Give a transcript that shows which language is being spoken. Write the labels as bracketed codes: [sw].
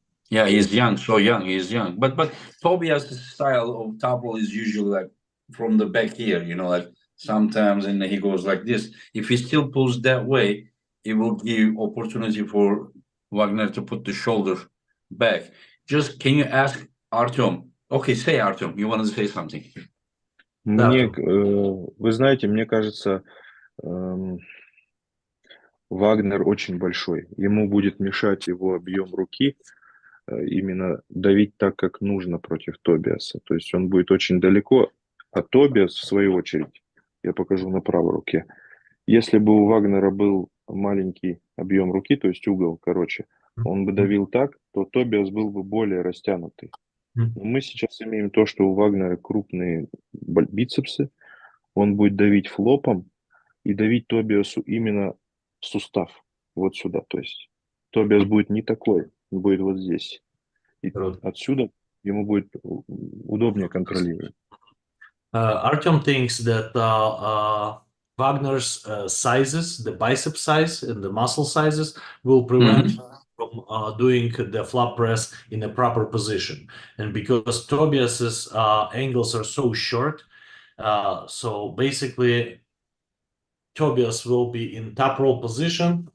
[en] Yeah, he's young, so young, he's young. But Tobias' style of topple is usually like from the back here, like sometimes, and he goes like this. If he still pulls that way, it will give opportunity for Wagner to put the shoulder back. Just can you ask Artyom? Okay, say Artyom, you wanted to say something. [ru] Вы знаете, мне кажется, Вагнер очень большой. Ему будет мешать его объем руки именно давить так, как нужно против Тобиаса. То есть он будет очень далеко, а Тобиас, в свою очередь, я покажу на правой руке, если бы у Вагнера был маленький объем руки, то есть угол короче, он бы давил так, то Тобиас был бы более растянутый. Но мы сейчас имеем то, что у Вагнера крупные бицепсы, он будет давить флопом и давить Тобиасу именно в сустав, вот сюда. То есть Тобиас будет не такой, он будет вот здесь. И отсюда ему будет удобнее контролировать. [en] Artyom thinks that Wagner's sizes, the bicep size and the muscle sizes, will prevent him from doing the flop press in a proper position. And because Tobias's angles are so short, so basically Tobias will be in top roll position.